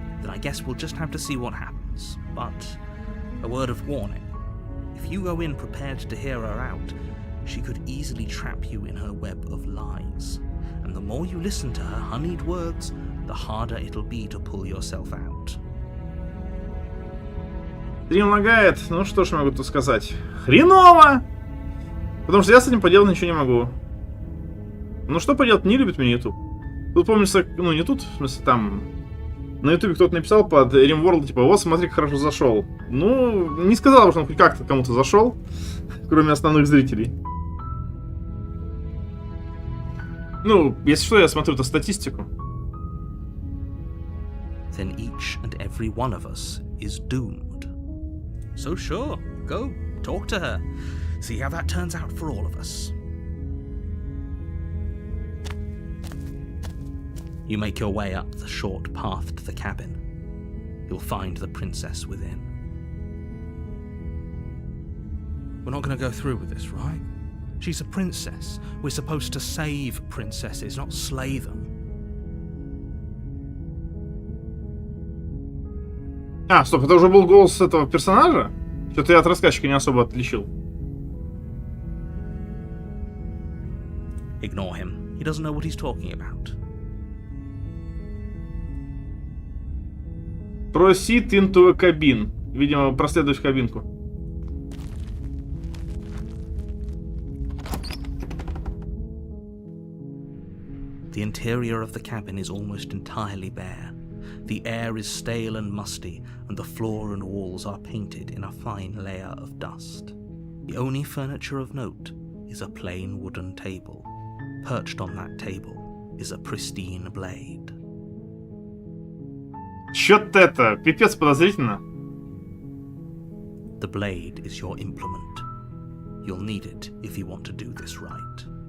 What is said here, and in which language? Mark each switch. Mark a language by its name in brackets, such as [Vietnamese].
[English] Then I guess we'll just have to see what happens. But a word of warning. If you go in prepared to hear her out, she could easily trap you in her web of lies. And the more you listen to her honeyed words, the harder it'll be to pull yourself out. [Russian] Стрим лагает. Ну что ж могу тут сказать? Хреново! Потому что я с этим поделать ничего не могу. Ну что поделать, не любит меня YouTube. Тут помнится, ну не тут, в смысле там... На YouTube кто-то написал под RimWorld, типа, вот смотри, как хорошо зашел. Ну, не сказал, что он хоть как-то кому-то зашел, кроме основных зрителей. Ну, если что, я смотрю это статистику. [English] Then each and every one of us is doomed. So sure, go, talk to her. See how that turns out for all of us. You make your way up the short path to the cabin. You'll find the princess within. We're not going to go through with this, right? She's a princess. We're supposed to save princesses, not slay them. [Russian] А, стоп, это уже был голос этого персонажа? Что-то я от рассказчика не особо отличил. [English] Ignore him. He doesn't know what he's talking about. Proceed into a cabin. [Russian] Видимо, проследуешь в кабинку. [English] The interior of the cabin is almost entirely bare. The air is stale and musty, and the floor and walls are painted in a fine layer of dust. The only furniture of note is a plain wooden table. Perched on that table is a pristine blade. [Russian] Чё-то это, пипец подозрительно. [English] The blade is your implement. You'll need it if you want to do this right.